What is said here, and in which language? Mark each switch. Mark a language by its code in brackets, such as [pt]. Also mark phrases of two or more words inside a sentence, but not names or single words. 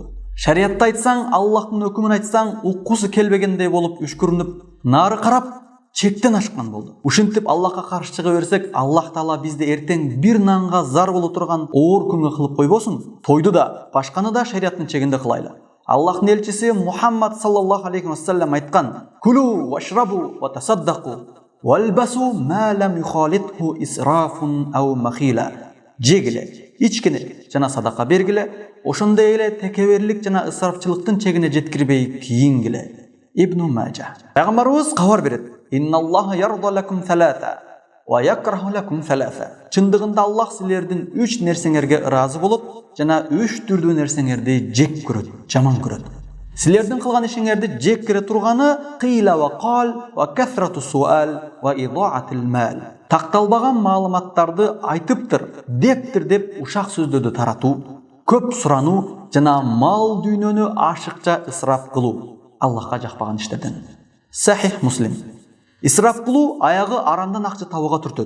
[ky] Шариятты айтсаң, Аллахтын өкүмүн айтсаң, уккусу келбегендей болуп үшкүрүнүп, нары карап, чектен ашкан болду. Ушинтип Аллахка каршы чыга берсек, Аллах Таала бизди эртең бир нанга зар боло турган оор күнгө кылып койбосун. Тойду да, башканы да шариаттын чегинде кылайлы. [ar] Аллахтын элчиси Мухаммад صلى الله عليه وسلم айткан: "كلوا واشربوا وتصدقوا والبسوا ما لم يخالطه إسراف أو مخيلة." [ky] Жегиле, ичкине жана садака бергиле, ошондой эле текеберлик жана ысрафчылыктын чегине жеткирбей кийингиле. Ибн Маджа. Пайгамбарыбыз кабар берет: [ar] "إن الله يرضى لكم ثلاثا ويكره لكم ثلاثا." [ky] Чындыгында Аллах силердин 3 нерсеңерге ыраазы болот жана 3 түрдүү нерсеңерди жек көрөт, жаман көрөт. Силердин кылган ишиңерди жек көре турганы [ar] قيل و قال و كثرة السؤال و إضاعة المال. [ky] Такталбаган маалыматтарды айтыптыр, дептир деп ушак сөздөрдү таратуу, көп сурануу жана мал дүйнөнү ашыкча ысраф кылуу Аллахка жакпаган иштерден. Сахих Муслим. Исраф кылуу аягы арамдан акча табууга түртөт.